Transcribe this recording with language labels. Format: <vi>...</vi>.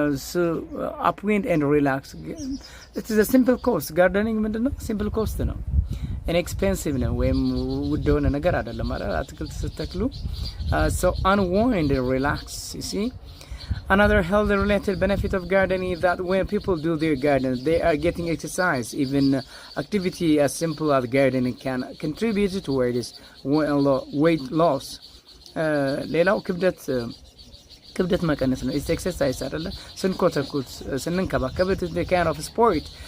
<en>So upwind and relax. It is a simple cost. Gardening</en> <am>ምንድነው?</am> <en>simple cost</en> <am>ነው። inexpensive ነው ወይም ውድ የሆነ ነገር አይደለም ማለት አትክልት ስትተክሉ</am> <en>so unwind and relax, you see. Another health related benefit of gardening is that when people do their garden they are getting exercise. Even activity as simple as gardening can contribute towards weight loss.</en> <am>ሌላው ክብደት መቀነስ ነው።</am> <en>it's exercise</en> <am>አይደለ ስንኮተኩት ስንንከባከብ</am> <en>it is the kind of sport.</en>